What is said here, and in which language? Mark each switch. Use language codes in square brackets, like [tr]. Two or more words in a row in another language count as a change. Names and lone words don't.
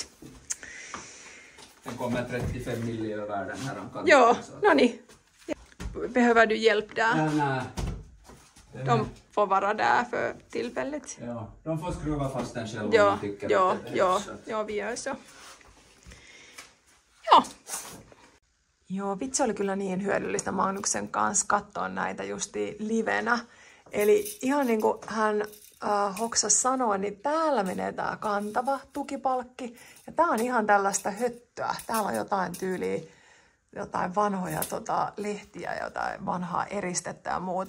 [sv] Den kommer 35 milli över den här kanten. Ja, Behöver du hjälp där? Nej. De får vara där för tillfället. Ja, de får skruva fast den själv om de tycker att det behövs. Ja, vi gör så. [fi] Joo, vitsi oli kyllä niin hyödyllistä Magnuksen kanssa katsoa näitä justi livenä. Eli ihan niin kuin hän hoksas sanoa, niin täällä menee tää kantava tukipalkki. Ja tää on ihan tällaista höttöä. Täällä on jotain tyyliä, jotain vanhoja lehtiä, jotain vanhaa eristettä ja muuta.